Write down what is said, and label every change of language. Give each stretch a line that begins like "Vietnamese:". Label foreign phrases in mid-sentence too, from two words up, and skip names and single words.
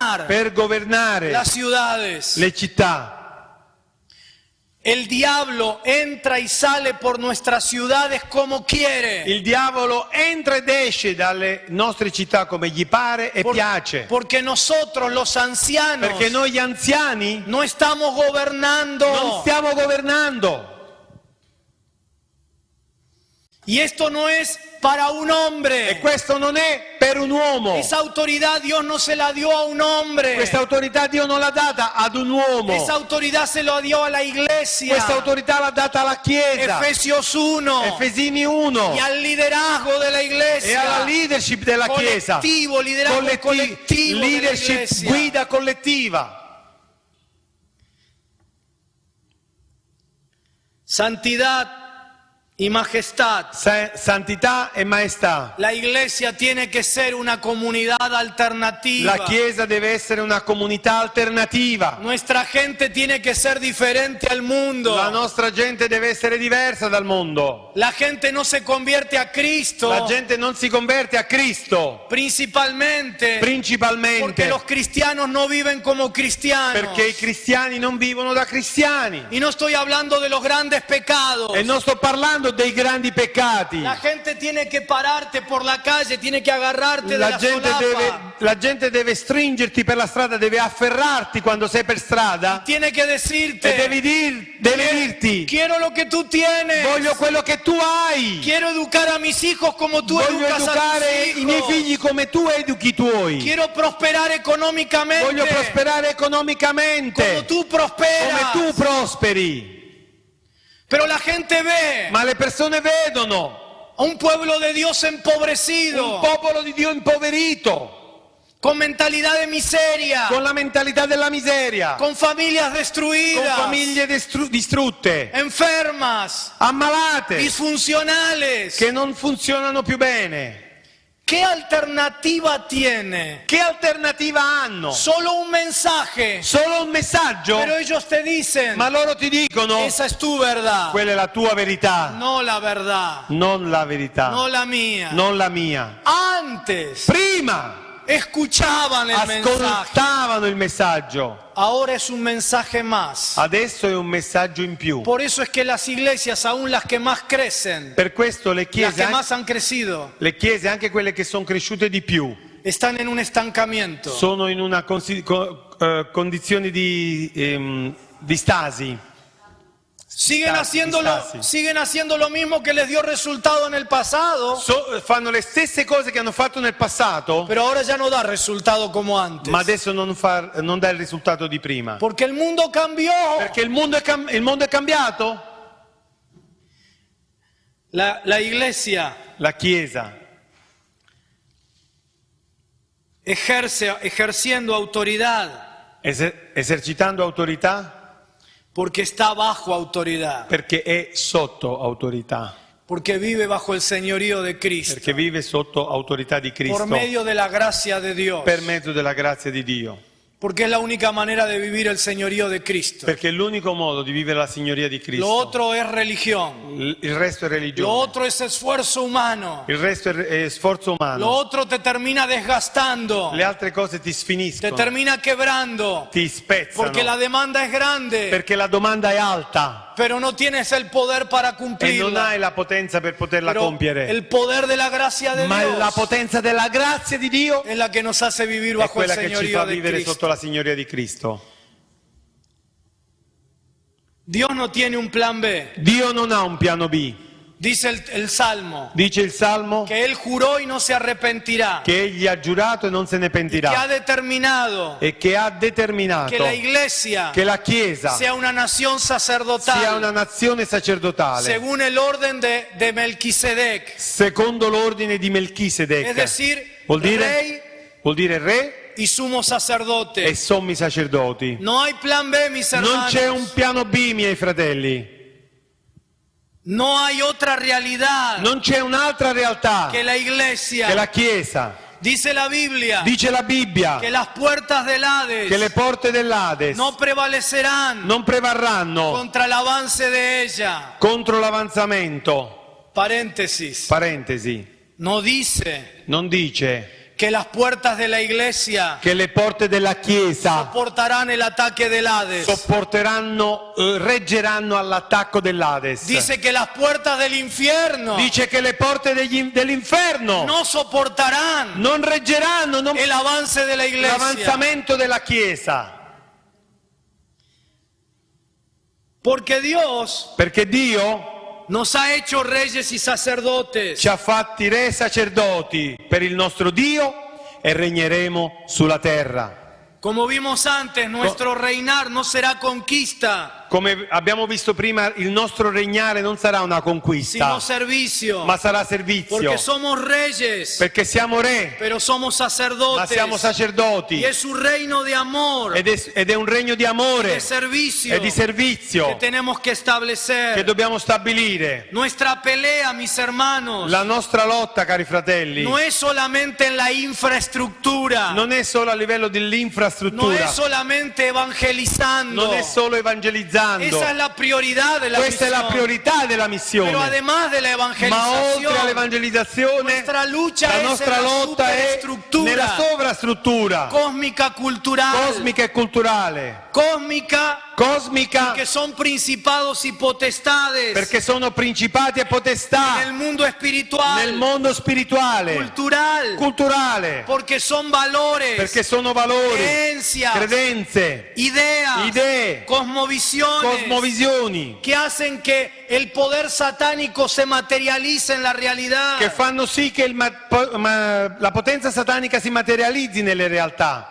Italian: per governare
Spanish: las ciudades.
Italian: le città.
Spanish: El diablo entra y sale por nuestras ciudades como quiere.
Italian: Il diavolo entra ed esce dalle nostre città come gli pare e piace.
Spanish: Porque nosotros los ancianos
Italian: Perché noi gli anziani
Spanish: no estamos gobernando.
Italian: non stiamo governando.
Spanish: Y esto no es para un
Italian: E
Spanish: hombre.
Italian: questo non è per un uomo.
Spanish: Esa autoridad Dios no se la dio a un hombre.
Italian: Questa autorità Dio non l'ha data ad un uomo.
Spanish: Esa autoridad se lo dio a la iglesia.
Italian: Questa autorità l'ha data alla Chiesa.
Spanish: Efesios 1.
Italian: Efesini 1.
Spanish: Y al liderazgo de la
Italian: E
Spanish: iglesia.
Italian: alla leadership della Chiesa.
Spanish: Colectivo, liderazgo colectivo de la
Italian: leadership,
Spanish: iglesia.
Italian: guida collettiva.
Spanish: Santidad y majestad.
Italian: Santità e maestà.
Spanish: La iglesia tiene que ser una comunidad alternativa.
Italian: La Chiesa deve essere una comunità alternativa.
Spanish: Nuestra gente tiene que ser diferente al mundo.
Italian: La nostra gente deve essere diversa dal mondo.
Spanish: La gente no se convierte a Cristo.
Italian: La gente non si converte a Cristo
Spanish: Principalmente
Italian: principalmente
Spanish: porque los cristianos no viven como cristianos.
Italian: perché i cristiani non vivono da cristiani.
Spanish: Y no estoy hablando de los grandes pecados.
Italian: E non sto parlando dei grandi peccati.
Spanish: La gente tiene que pararte por la calle, tiene que agarrarte de la solapa.
Italian: La gente deve stringerti per la strada, deve afferrarti quando sei per strada
Spanish: Tiene que decirte,
Italian: e devi dirti:
Spanish: quiero lo que tú tienes.
Italian: voglio quello che tu hai.
Spanish: Quiero educar a mis hijos como tú
Italian: Voglio
Spanish: educas a
Italian: educare
Spanish: tus
Italian: i miei
Spanish: hijos.
Italian: figli come tu educhi i tuoi.
Spanish: Quiero prosperar económicamente.
Italian: Voglio prosperare economicamente
Spanish: como tú prosperas.
Italian: come tu prosperi.
Spanish: Pero la gente ve
Italian: Ma le persone vedono
Spanish: a un pueblo de Dios empobrecido,
Italian: un popolo di Dio impoverito,
Spanish: con mentalidad de miseria,
Italian: con la mentalità della miseria,
Spanish: con familias
Italian: con
Spanish: destruidas,
Italian: famiglie distrutte,
Spanish: enfermas,
Italian: ammalate,
Spanish: disfuncionales.
Italian: che non funzionano più bene.
Spanish: ¿Qué alternativa tiene?
Italian: Che alternativa hanno?
Spanish: Solo un mensaje.
Italian: Solo un messaggio?
Spanish: Pero ellos te dicen,
Italian: Ma loro ti dicono:
Spanish: esa es tu verdad,
Italian: quella è la tua verità,
Spanish: no la verdad,
Italian: non la verità,
Spanish: no la mía.
Italian: non la mia.
Spanish: Antes
Italian: Prima
Spanish: escuchaban el mensaje,
Italian: ascoltavano il messaggio,
Spanish: ahora es un mensaje más.
Italian: adesso è un messaggio in più.
Spanish: Por eso es que las iglesias, aún las que más crecen,
Italian: Per questo le
Spanish: las que
Italian: chiese,
Spanish: más han crecido,
Italian: anche quelle che sono cresciute di più,
Spanish: están en un estancamiento.
Italian: sono in una condizione di stasi.
Spanish: Siguen haciendo lo mismo que les dio resultado en el pasado,
Italian: Fanno le stesse cose che hanno fatto nel passato,
Spanish: pero ahora ya no da resultado como antes.
Italian: ma adesso non dà il risultato di prima.
Spanish: Porque el mundo cambió.
Italian: Perché il mondo è cambiato.
Spanish: La iglesia
Italian: La Chiesa
Spanish: ejerciendo autoridad
Italian: esercitando autorità
Spanish: porque está bajo autoridad,
Italian: perché è sotto autorità,
Spanish: porque vive bajo el señorío de Cristo,
Italian: perché vive sotto autorità di Cristo
Spanish: por medio de la gracia de Dios,
Italian: per mezzo della grazia di Dio.
Spanish: porque es la única manera de vivir el señorío de Cristo.
Italian: Perché è l'unico modo di vivere la signoria di
Spanish: Lo
Italian: Cristo.
Spanish: otro es religión,
Italian: Il resto è
Spanish: lo
Italian: religione.
Spanish: otro es esfuerzo humano,
Italian: Il resto è sforzo
Spanish: lo
Italian: umano.
Spanish: otro te termina desgastando,
Italian: Le altre cose ti
Spanish: te
Italian: sfiniscono,
Spanish: termina quebrando,
Italian: ti spezzano,
Spanish: porque la demanda es grande,
Italian: perché la domanda è alta
Spanish: pero no tienes el poder para
Italian: e non
Spanish: cumplirla.
Italian: hai la potenza per poterla
Spanish: Pero
Italian: compiere.
Spanish: el poder de la gracia de
Italian: Ma
Spanish: Dios
Italian: la potenza della grazia di Dio
Spanish: es la que nos hace vivir
Italian: è
Spanish: bajo el
Italian: quella che ci
Spanish: señorío
Italian: fa
Spanish: de
Italian: vivere
Spanish: Cristo.
Italian: sotto la signoria di Cristo.
Spanish: Dios no tiene un plan B.
Italian: Dio non ha un piano B.
Spanish: Dice el Salmo
Italian: Dice il Salmo
Spanish: que Él juró y no se arrepentirá,
Italian: che egli ha giurato e non se ne
Spanish: que ha
Italian: pentirà
Spanish: determinado
Italian: e che ha determinato
Spanish: que la iglesia
Italian: che la Chiesa
Spanish: sea una nación
Italian: sia
Spanish: sacerdotal
Italian: una nazione sacerdotale
Spanish: según el orden de Melquisedec,
Italian: secondo l'ordine di Melchisedec.
Spanish: es decir,
Italian: Vuol
Spanish: rey
Italian: dire re
Spanish: y sumo
Italian: e
Spanish: sacerdote.
Italian: sommi sacerdoti.
Spanish: No hay plan B, mis
Italian: Non
Spanish: hermanos.
Italian: c'è un piano B, miei fratelli.
Spanish: No hay otra realidad
Italian: Non c'è un'altra realtà
Spanish: que la iglesia.
Italian: che la Chiesa.
Spanish: Dice la Biblia
Italian: Dice la Bibbia
Spanish: que las puertas del Hades
Italian: che le porte dell'Ades
Spanish: no prevalecerán
Italian: non prevarranno
Spanish: contra el avance de ella.
Italian: contro l'avanzamento.
Spanish: Paréntesis.
Italian: Parentesi.
Spanish: No dice
Italian: Non dice
Spanish: que las puertas de la iglesia
Italian: che le porte della Chiesa
Spanish: soportarán el ataque del Hades.
Italian: reggeranno all'attacco dell'Hades.
Spanish: Dice que las puertas del infierno
Italian: Dice che le porte dell'inferno
Spanish: no soportarán
Italian: non reggeranno
Spanish: el avance de la iglesia.
Italian: l'avanzamento della Chiesa.
Spanish: Porque Dios
Italian: Perché Dio
Spanish: nos ha hecho reyes y sacerdotes.
Italian: ci ha fatti re sacerdoti per il nostro Dio e regneremo sulla terra.
Spanish: Como vimos antes, nuestro reinar no será conquista,
Italian: Come abbiamo visto prima, il nostro regnare non sarà una conquista,
Spanish: sino servicio.
Italian: ma sarà servizio.
Spanish: Porque somos reyes,
Italian: Perché siamo re,
Spanish: pero somos
Italian: ma
Spanish: sacerdotes.
Italian: siamo sacerdoti.
Spanish: Y es un reino de amor,
Italian: Ed è un regno di amore
Spanish: de servicio,
Italian: e di
Spanish: que
Italian: servizio
Spanish: tenemos que
Italian: che
Spanish: establecer.
Italian: dobbiamo stabilire.
Spanish: Nuestra pelea, mis hermanos,
Italian: La nostra lotta, cari fratelli,
Spanish: no es solamente en la infraestructura,
Italian: non è solo a livello
Spanish: no
Italian: dell'infrastruttura,
Spanish: es solamente evangelizando.
Italian: non è solo evangelizzando.
Spanish: Esa es la prioridad de la
Italian: Questa è la
Spanish: misión.
Italian: priorità della
Spanish: Pero
Italian: missione.
Spanish: además de la
Italian: Ma oltre
Spanish: evangelización,
Italian: all'evangelizzazione,
Spanish: nuestra lucha
Italian: la
Spanish: es
Italian: nostra
Spanish: en la
Italian: lotta è
Spanish: superestructura
Italian: nella sovrastruttura
Spanish: cósmica cultural,
Italian: cosmica e culturale.
Spanish: cósmica,
Italian: Cosmica
Spanish: que son principados y potestades
Italian: perché sono principati e
Spanish: en
Italian: potestà
Spanish: el mundo espiritual,
Italian: nel mondo spirituale,
Spanish: cultural,
Italian: culturale,
Spanish: porque son valores,
Italian: perché sono valori,
Spanish: creencias,
Italian: credenze,
Spanish: ideas,
Italian: idee,
Spanish: cosmovisiones
Italian: cosmovisioni
Spanish: que hacen que el poder satánico se materialice en la realidad.
Italian: che fanno sì che la potenza satanica si materializzi nelle realtà.